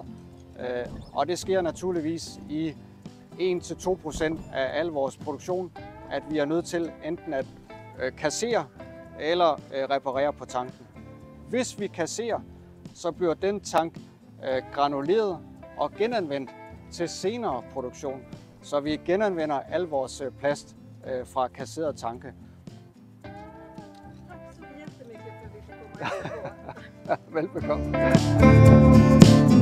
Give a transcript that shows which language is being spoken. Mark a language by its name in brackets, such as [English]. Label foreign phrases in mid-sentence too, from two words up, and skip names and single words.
[Danish] Og det sker naturligvis i 1-2% af al vores produktion, at vi er nødt til enten at kassere eller reparere på tanken. Hvis vi kasserer, så bliver den tank granuleret og genanvendt til senere produktion, så vi genanvender al vores plast fra kasserede tanke. [Swedish] Tak så jättemycket för att vi fick komma hit. [Danish] Velbekomme.